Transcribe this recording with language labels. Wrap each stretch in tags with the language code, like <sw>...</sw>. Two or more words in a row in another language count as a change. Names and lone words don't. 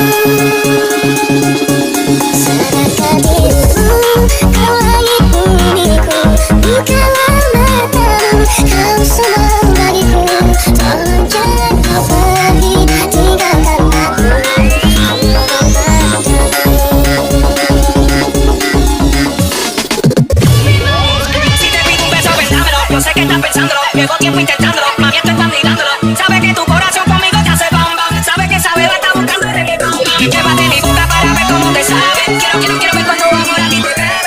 <id>Serahkan dirimu, kau langit bumiku, bukalah matamu, kau semua bagiku, tolong jangan kau pergi tinggalkan aku, mohon padamu.</id> <es>Yo sé que estás pensándolo, llevo tiempo intentándolo, mami estoy validándolo. Sabe que tu corazón conmigo te hace bam bam, sabe que esa beba está buscando de mi bam bam. Llévate mi boca para ver cómo te sabe. Quiero ver cuando amor a ti te bebe.</es>